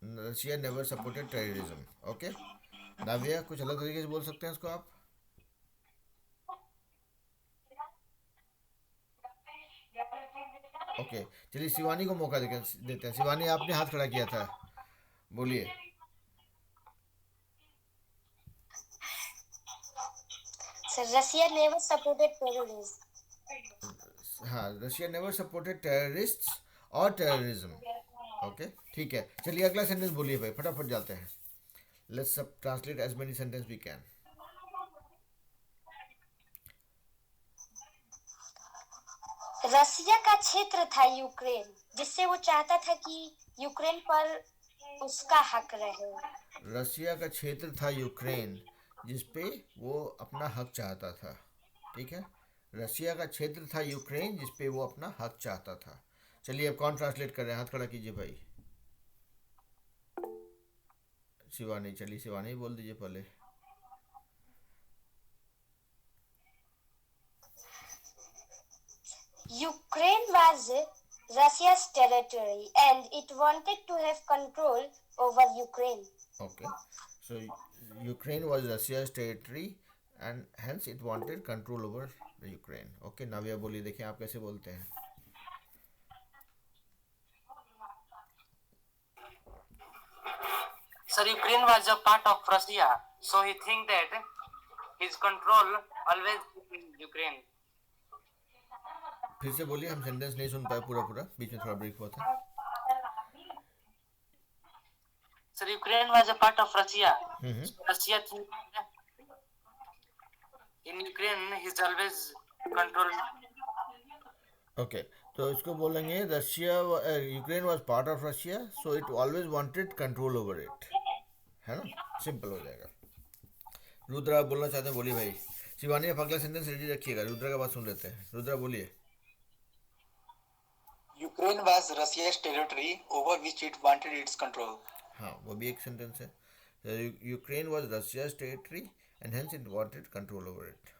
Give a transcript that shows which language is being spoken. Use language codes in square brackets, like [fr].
[en] Russia never supported terrorism. [hi] Okay, नाविया कुछ अलग तरीके से बोल सकते हैं इसको आप? ओके चलिए शिवानी को मौका देते हैं। शिवानी आपने हाथ खड़ा किया था, बोलिए। [en] So Russia never supported terrorism. [hi] हाँ, [en] Russia never supported terrorists [hi] और टेररिज्म. ओके, ठीक है. चलिए अगला सेंटेंस बोलिए भाई, फटाफट जाते हैं. [en] Let's सब translate as many sentence we can. [hi] रसिया का क्षेत्र था यूक्रेन, जिससे वो चाहता था कि यूक्रेन पर उसका हक रहे. रसिया का क्षेत्र था यूक्रेन, जिस पे वो अपना हक चाहता था. ठीक है, रसिया का क्षेत्र था यूक्रेन, जिस पे वो अपना हक चाहता था. चलिए अब कौन ट्रांसलेट कर रहे हैं, हाथ खड़ा कीजिए भाई. शिवानी, चलिए शिवानी बोल दीजिए पहले. [en] Ukraine was Russia's territory and it wanted to have control over Ukraine. Okay, so Ukraine was Russia's territory and hence it wanted control over the Ukraine. [hi] Okay, नाविया बोलिए, देखें आप कैसे बोलते हैं. [en] Sir, Ukraine was a part of Russia, so he think that his control always in Ukraine. [hi] फिर से बोलिए, हम सेंटेंस नहीं सुन पाए पूरा पूरा, बीच में थोड़ा ब्रेक हुआ था. [en] Sir, Ukraine was a part of Russia. Russia think in Ukraine he's always control. Okay, [hi] तो इसको बोलेंगे [en] Russia, Ukraine was part of Russia, so it always wanted control over it. [hi] है ना, सिंपल हो जाएगा. रुद्रा आप बोलना चाहते हैं, बोलिए भाई. शिवानी आप अगला सेंटेंस रेडी रखिएगा, रुद्रा का बात सुन लेते हैं. रुद्रा बोलिए. [en] Ukraine was Russia's territory over which it wanted its control. [hi] हाँ, वो भी एक सेंटेंस है. [en] Ukraine was Russia's territory and hence it wanted control over it.